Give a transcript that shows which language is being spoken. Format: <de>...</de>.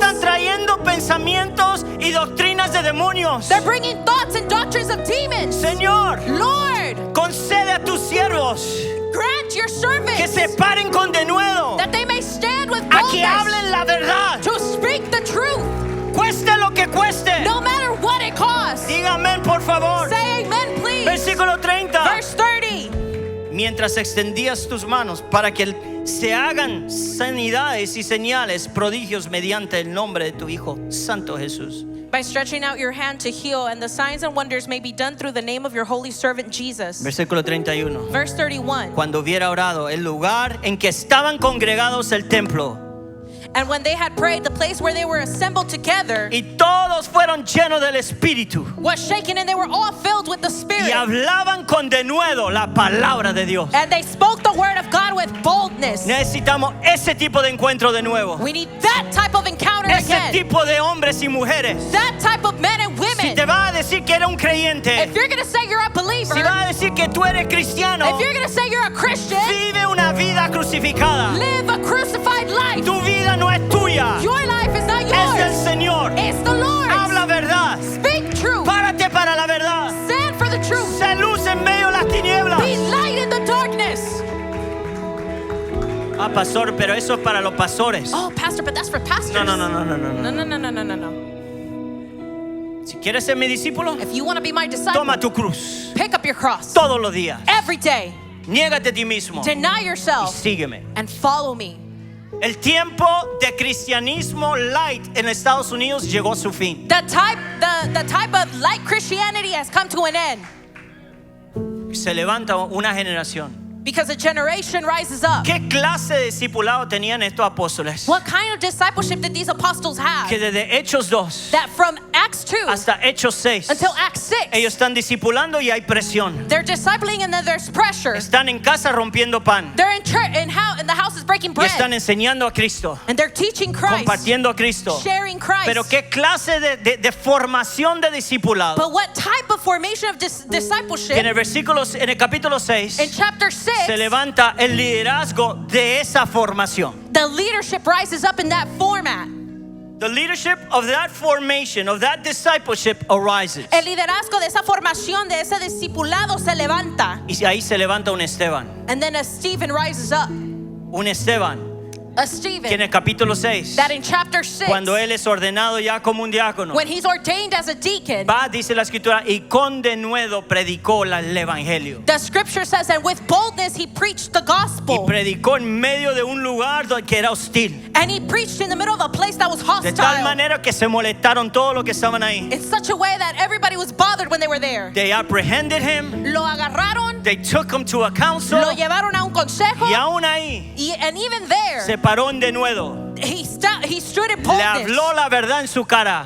<es>Están trayendo pensamientos y doctrinas de demonios.</es> <en>They're bringing thoughts and doctrines of demons.</en> <es>Señor,</es> <en>Lord,</en> <es>concede a tus siervos</es> <en>grant your servants</en> <es>que se paren con denuedo,</es> <en>that they may stand with</en> <es>a que</es> <en>boldness</en> <es>hablen la verdad,</es> <en>to speak the truth,</en> <es>cueste lo que cueste.</es> <en>no matter what it costs.</en> <es>Diga amén, por favor.</es> <en>Say amen, please.</en> <es>Versículo 30.</es> <en>Verse 30.</en> <es>mientras extendías tus manos para que se hagan sanidades y señales, prodigios mediante el nombre de tu Hijo Santo Jesús.</es> <en>By stretching out your hand to heal, and the signs and wonders may be done through the name of your holy servant Jesus.</en> <es>Versículo 31.</es> <en>Verse 31.</en> <es>Cuando hubiera orado, el lugar en que estaban congregados el templo,</es> <en>And when they had prayed, the place where they were assembled together</en> <es>y todos fueron llenos del Espíritu</es> <en>was shaken, and they were all filled with the Spirit.</en> <es>y hablaban con denuedo la palabra de Dios.</es> <en>And they spoke the word of God with boldness.</en> <es>Necesitamos ese tipo de encuentro de nuevo.</es> <en>We need that type of encounter</en> <es>Ese</es> <en>again.</en> <es>tipo de hombres y mujeres.</es> <en>That type of men and</en> <es>Si</es> <en>women.</en> <es>te vas a decir que eres un creyente,</es> <en>If you're going to say you're a believer,</en> <es>si vas a decir que tú eres cristiano,</es> <en>if you're going to say you're a Christian,</en> <es>vive una vida crucificada.</es> <en>live a crucified life.</en> <es>Tu vida no es tuya,</es> <en>Your life is not</en> <es>es del</es> <en>yours.</en> <es>Señor.</es> <en>It's the Lord's.</en> <es>Habla verdad.</es> <en>Speak truth.</en> <es>Párate para la verdad.</es> <en>Stand for the truth.</en> <es>Se luz en medio de las tinieblas.</es> <en>Be light in the darkness.</en> <es>Ah, pastor, pero eso es para los pastores.</es> <en>Oh, pastor, but that's for pastors.</en> <es>No.</es> <en>No, no, no, no.</en> <es>Si quieres ser mi discípulo,</es> <en>If you want to be my disciple,</en> <es>toma tu cruz</es> <en>pick up your cross</en> <es>todos los días.</es> <en>every day.</en> <es>Niégate a ti mismo</es> <en>Deny yourself</en> <es>sígueme.</es> <en>and follow me.</en> <es>El tiempo de cristianismo light en Estados Unidos llegó a su fin.</es> <en>The type of light Christianity has come to an end</en> <es>Se levanta una generación.</es> <en>because a generation rises up.</en> <es>¿Qué clase de discipulado tenían estos apóstoles?</es> <en>What kind of discipleship did these apostles have?</en> <es>Que desde Hechos 2</es> <en>That from Acts 2</en> <es>hasta Hechos 6,</es> <en>until Acts 6,</en> <es>ellos están discipulando y hay presión.</es> <en>they're discipling and then there's pressure.</en> <es>Están en casa rompiendo pan</es> <en>They're in church and the house is breaking</en> <es>y</es> <en>bread.</en> <es>están enseñando a Cristo,</es> <en>And they're teaching Christ,</en> <es>compartiendo a Cristo.</es> <en>sharing Christ.</en> <es>Pero qué clase de formación de discipulado.</es> <en>But what type of formation of discipleship?</en> <es>En el capítulo 6</es> <en>In chapter 6,</en> <es>se levanta el liderazgo de esa formación.</es> <en>the leadership rises up in that format. The leadership of that formation, of that discipleship arises.</en> <es>El liderazgo de esa formación, de ese discipulado se levanta. Y ahí se levanta un Esteban.</es> <en>And then a Stephen rises up.</en> <es>Un Esteban</es> <en>A</en> <es>que en</es> <en>Stephen</en> <es>el capítulo 6,</es> <en>that in chapter 6,</en> <es>cuando él es ordenado ya como un diácono,</es> <en>when he's ordained as a deacon,</en> <es>va, dice la escritura, y con denuedo predicó el evangelio.</es> <en>the scripture says, and with boldness he preached the</en> <es>Y</es> <en>gospel.</en> <es>predicó en medio de un lugar que era hostil.</es> <en>And he preached in the middle of a place that was</en> <es>De tal</es> <en>hostile.</en> <es>manera que se molestaron todos los que estaban ahí.</es> <en>In such a way that everybody was bothered when they were there. They apprehended him.</en> <es>Lo agarraron,</es> <en>They took him to a council.</en> <es>lo llevaron a un consejo, Y aún ahí</es> <en>and even there,</en> <es>se paró en denuedo.</es> <en>he stood in</en> <es>Le</es> <en>boldness.</en> <es>habló la verdad en su cara.</es>